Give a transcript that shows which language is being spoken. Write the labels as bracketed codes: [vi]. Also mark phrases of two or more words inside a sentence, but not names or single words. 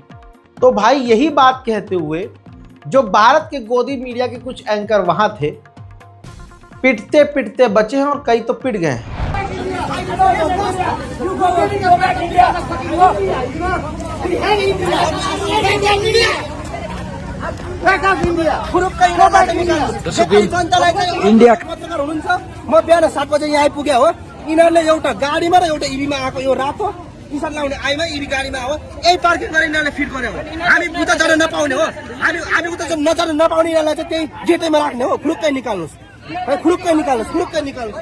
[hi] तो भाई, यही बात कहते हुए जो भारत के गोदी मीडिया के कुछ एंकर वहां थे, पिटते पिटते बचे हैं और कई तो पिट गए हैं। [ne] इंडिया पत्रकार हुनुहुन्छ। म बिहान 7 बजे यहाँ आइपुगे हो। यिनीहरूले एउटा गाडीमा र एउटा इभीमा आएको, यो रातो टी सर्ट लाउने आइमा इभी गाडीमा हो। यही पार्किङ गरेर यिनीहरूले फिट गर्यो। हामी उता जान नपाउने हो। हामी उता नजान नपाउने, यिनीहरूलाई चाहिँ त्यही गेटैमा राख्ने हो। खुलुक्कै निकाल्नुहोस्, खुलुक्कै निकाल्नुहोस्, खुलुक्कै निकाल्नुहोस्।